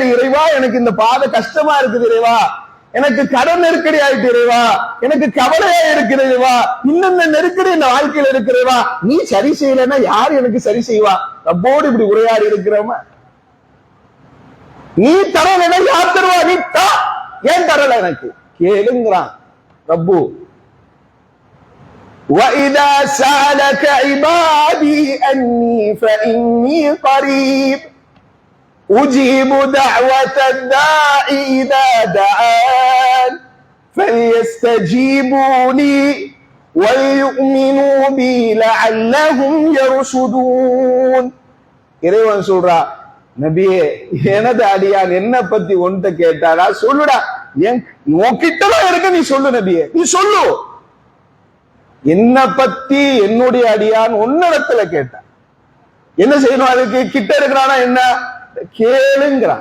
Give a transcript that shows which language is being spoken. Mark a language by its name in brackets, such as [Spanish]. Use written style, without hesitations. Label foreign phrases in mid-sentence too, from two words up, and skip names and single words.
[Tamil] இறைவா எனக்கு இந்த பாதை கஷ்டமா இருக்குது இறைவா, எனக்கு கடன் நெருக்கடி ஆயிட்டு இறைவா, எனக்கு கவலையா இருக்குது இறைவா, இன்னும் நெருக்கடி இந்த வாழ்க்கையில இருக்கிறவா, நீ சரி செய்யலன்னா யார் எனக்கு சரி செய்வா? ரப்போடு இப்படி உரையாடி இருக்கிறவா, நீ தரல யார் தருவா? நீ தா, ஏன் தரல எனக்கு கேளுங்கிறான் ரப்பு. [Arabic] وَإِذَا سَأَلَكَ عِبَادِي أَنِّي فَإِنِّي قَرِيبٌ أُجِيبُ دَعْوَةَ الدَّاعِ إِذَا دَعَانِ فَلْيَسْتَجِيبُوا لِي وَلْيُؤْمِنُوا بِي لَعَلَّهُمْ يَرْشُدُونَ. [Tamil] இறைவன் சொல்றா, நபியே எனது அடியான் என்ன பத்தி ஒன்றை கேட்டாரா? சொல்லுடா, உன்கிட்டதான் இருக்கு, நீ சொல்லு நபியே, நீ சொல்லு. என்ன பத்தி என்னுடைய அடியான் உன்னிடத்துல கேட்டான். என்ன செய்யணும்? அதுக்கு கிட்ட இருக்கிறானா என்ன? கேளுங்கிறான்.